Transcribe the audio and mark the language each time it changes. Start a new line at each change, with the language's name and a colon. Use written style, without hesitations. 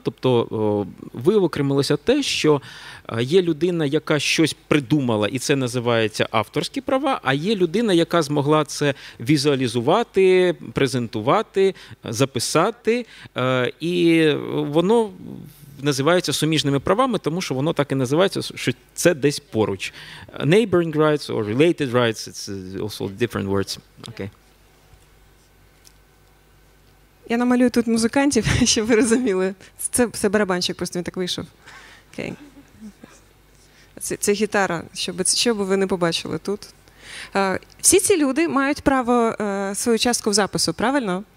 Ukrainian: Тобто виокремилося те, що є людина, яка щось придумала, і це називається авторські права, а є людина, яка змогла це візуалізувати, презентувати, записати, і воно називаються суміжними правами, тому що воно так і називається, що це десь поруч.
English: Neighboring rights or related rights, it's also different words. Okay.
Ukrainian: Я намалюю тут музикантів, щоб ви розуміли. Це барабанщик, просто він так вийшов. Окей. Це гітара, щоб ви не побачили тут. Всі ці люди мають право свою частку в запису, правильно?